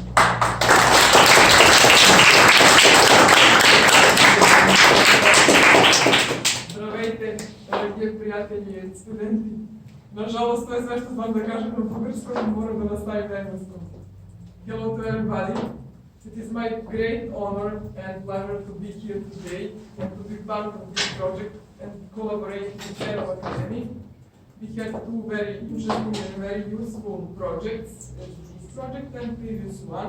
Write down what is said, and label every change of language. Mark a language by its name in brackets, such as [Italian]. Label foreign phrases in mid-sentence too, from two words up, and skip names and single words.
[Bulgarian] Здравейте, дорогие приятели и студенти. [Serbian] Нажалост, [Bulgarian] това е [Serbian] sve što znam da kažem na bulgarskom, moram da nastavim na engleskom. [English] Hello to everybody. It is my great honor and pleasure to be here today and to be part of this project and collaborate with Tsenov Academy. We had two very interesting and very useful projects, this project and previous one.